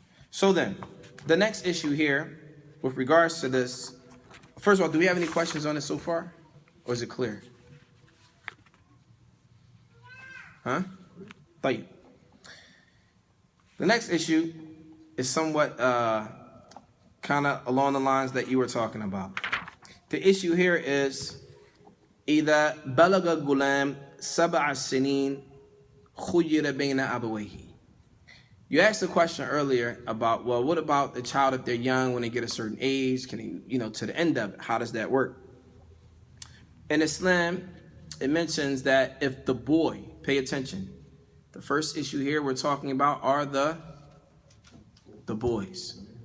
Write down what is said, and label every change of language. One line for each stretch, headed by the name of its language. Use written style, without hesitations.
English: So then, the next issue here, with regards to this, first of all, do we have any questions on it so far? Or is it clear? Huh? طيب. The next issue is somewhat kind of along the lines that you were talking about. The issue here is
Arabic: إذا بلغ الغلام 7 سنين خير بين أبويه.
English: You asked a question earlier about, well, what about the child if they're young, when they get a certain age? Can he, to the end of it, how does that work? In Islam, it mentions that if the boy, pay attention, the first issue here we're talking about are the boys.